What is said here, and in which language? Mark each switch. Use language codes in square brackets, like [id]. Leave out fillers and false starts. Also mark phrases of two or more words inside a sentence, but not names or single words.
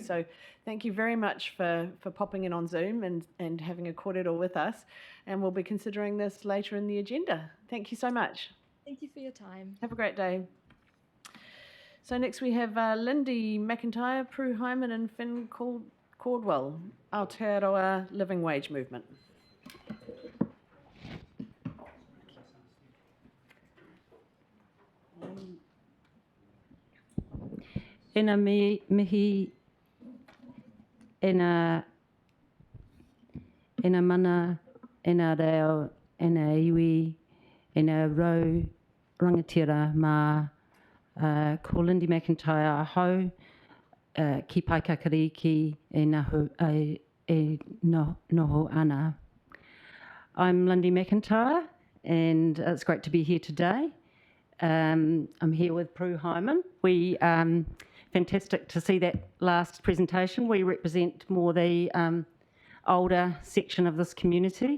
[en] So thank you very much for popping in on Zoom and having a kōrero with us. And we'll be considering this later in the agenda. Thank you so much. Thank you for your time. Have a great day. So next we have Lindy McIntyre, Prue Hyman and Finn Caldwell, Aotearoa Living Wage Movement. [mi] Ena mihi, ena mana, ena reo, ena iwi, ena rau, rangatira mā ko Lindy McIntyre ahau, ki pai kakariki e noho ana. [en] I'm Lindy McIntyre and it's great to be here today. I'm here with Prue Hyman. Fantastic to see that last presentation. We represent more the older section of this community.